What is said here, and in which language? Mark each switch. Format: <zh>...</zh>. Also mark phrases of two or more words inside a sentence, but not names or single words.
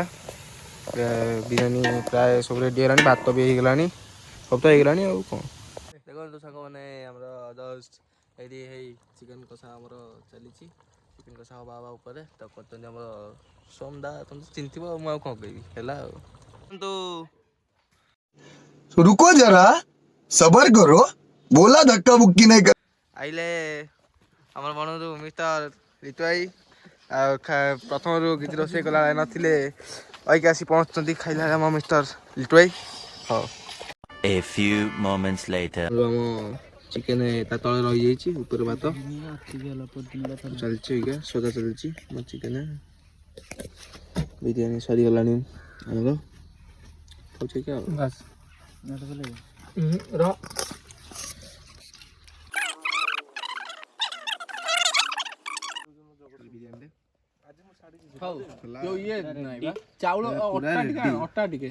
<or>ବିରିୟାନୀ ପ୍ରାୟ ସବୁ ରେଡ଼ି ହେଇଗଲାଣି, ଭାତ ବି ହେଇଗଲାଣି, ସବୁ ତ ହେଇଗଲାଣି ଆଉ କ'ଣ। ଦେଖନ୍ତୁ ସାଙ୍ଗମାନେ ଆମର ଜଷ୍ଟ ଏଇଠି ହେଇ ଚିକେନ କଷା ଆମର ଚାଲିଛି। ଚିକେନ କଷା ହବା ଉପରେ ତ କରୁଛନ୍ତି ଆମର ସୋମଦା, ତମେ ଚିହ୍ନିଥିବ, ମୁଁ ଆଉ କ'ଣ କହିବି ହେଲା ଆଉ। କିନ୍ତୁ</or> <hi>रुको जरा सबर करो बोला धक्का मुक्की नहीं कर।</hi> <or>ଆଇଲେ ଆମର ବଣରୁ ମିଷ୍ଟର ରିତୁ ଭାଇ। ଆଉ ପ୍ରଥମରୁ କିଛି ରୋଷେଇ କଲା ନଥିଲେ, ଅଇକି ଆସି ପହଞ୍ଚୁଛନ୍ତି ଖାଇଲା ଆମ ମିଷ୍ଟର ଲିଟୁ ଭାଇ। ହଉ</or> <en>A few moments later.</en> <or>ଆମ ଚିକେନ ତା ତଳେ ରହିଯାଇଛି, ଉପରେ ଭାତ ଚାଲିଛି। ଏଇକା ସଦା ଚାଲିଛି ମୋ ଚିକେନ। ବିରିୟାନୀ ସରିଗଲାଣି ଆମର, ଖାଉଛି ଆଉ ଚାଉଳ ଅଟା ଟିକେ</or>